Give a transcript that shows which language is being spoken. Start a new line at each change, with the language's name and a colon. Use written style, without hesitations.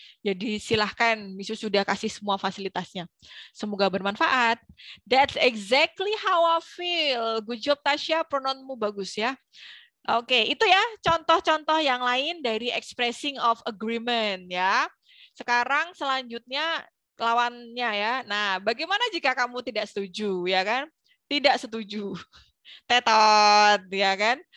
Indonesian: Jadi silahkan, Miss Yus sudah kasih semua fasilitasnya. Semoga bermanfaat.
English: That's exactly how I feel.
Indonesian: Good job Tasya, pronounmu bagus ya. Oke, itu ya contoh-contoh yang lain dari expressing of agreement ya. Sekarang selanjutnya lawannya ya. Nah, bagaimana jika kamu tidak setuju ya kan? Tidak setuju. Tetot ya kan?